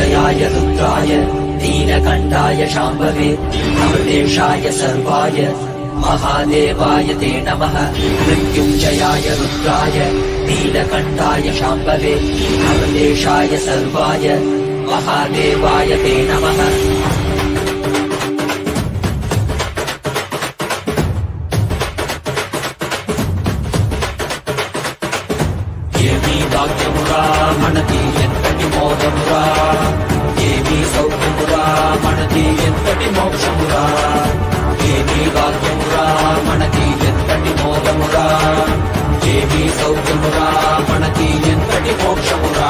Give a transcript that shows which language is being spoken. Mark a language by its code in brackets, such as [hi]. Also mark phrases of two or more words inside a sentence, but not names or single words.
[sa] मृत्युञ्जयाय रुद्राय नीलकण्ठाय शाम्भवे अमृतेशाय सर्वाय महादेवाय ते नमः। मृत्युञ्जयाय रुद्राय नीलकण्ठाय शाम्भवे अमृतेशाय सर्वाय महादेवाय ते नमः। [te] ఏమీ భాగ్యమురా మనకి ఎంతటి మోదమురా, ఏమీ సౌఖ్యమురా మనకి ఎంతటి మోక్షమురా, ఏమీ భాగ్యమురా మనకి ఎంతటి మోదమురా, ఏమీ సౌఖ్యమురా మనకి ఎంతటి మోక్షమురా.